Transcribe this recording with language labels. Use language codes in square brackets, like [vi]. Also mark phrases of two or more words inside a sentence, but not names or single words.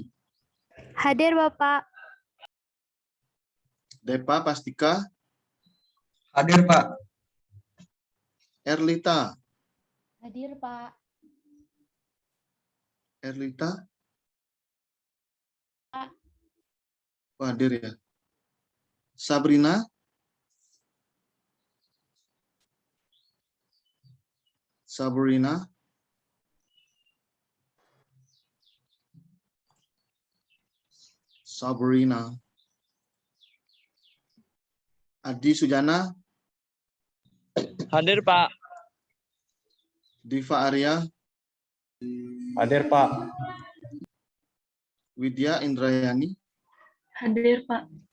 [id] Hadir, Bapak. Depa Pastika. Hadir, Pak. Erlita. Hadir, Pak. Erlita. Pak. Oh, hadir ya. Sabrina. Sabrina. Sabrina. Adi Sujana. Hadir, Pak. Diva Arya. Hadir, Pak. Widya Indrayani. Hadir, Pak.